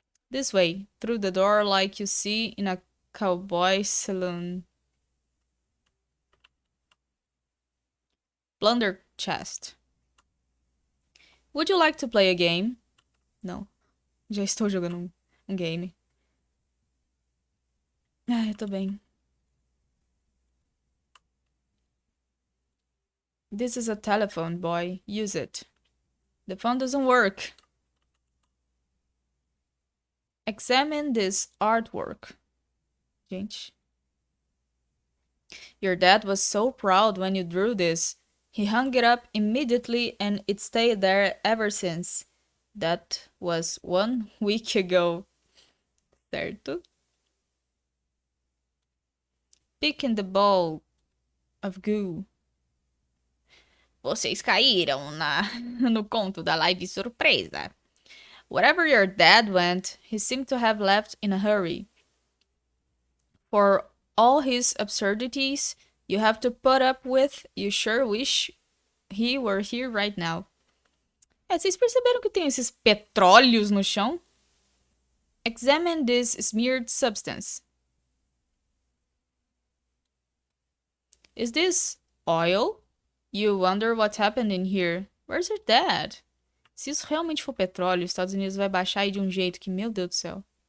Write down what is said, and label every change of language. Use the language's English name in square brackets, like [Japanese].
[English] This way, through the door like you see in a cowboy saloon. Plunder chest. Would you like to play a game? [Portuguese] Não. Já estou jogando um game. Ah, eu tô bem. [English] This is a telephone, boy. Use it. The phone doesn't work. Examine this artwork. [Portuguese] Gente. [English] Your dad was so proud when you drew this. He hung it up immediately and it stayed there ever since. That was 1 week ago. [Portuguese] Certo? [English] Picking the ball of goo. [Portuguese] Vocês caíram no conto da live surpresa. [English] Wherever your dad went, he seemed to have left in a hurry. For all his absurdities you have to put up with, you sure wish he were here right now. [Portuguese] Vocês perceberam que tem esses petróleos no chão? [English] Examine this smeared substance. Is this oil? You wonder what happened in here. Where's your dad? [Portuguese] Se isso realmente for petróleo, os Estados Unidos vai baixar aí de um jeito que, meu Deus do céu.